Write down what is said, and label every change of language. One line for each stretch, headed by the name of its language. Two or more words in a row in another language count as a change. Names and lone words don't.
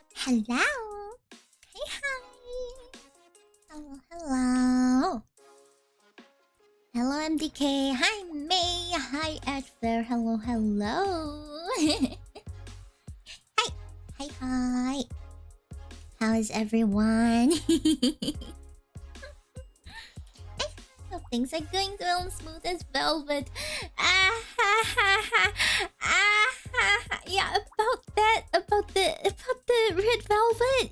English: Hello. Hey, hi. Hello, hello. Hello, MDK. Hi, May. Hi, Edfair. Hello, hello. Hi. Hi, hi. How is everyone? Hope things are going well, smooth as velvet. Yeah, about the red velvet.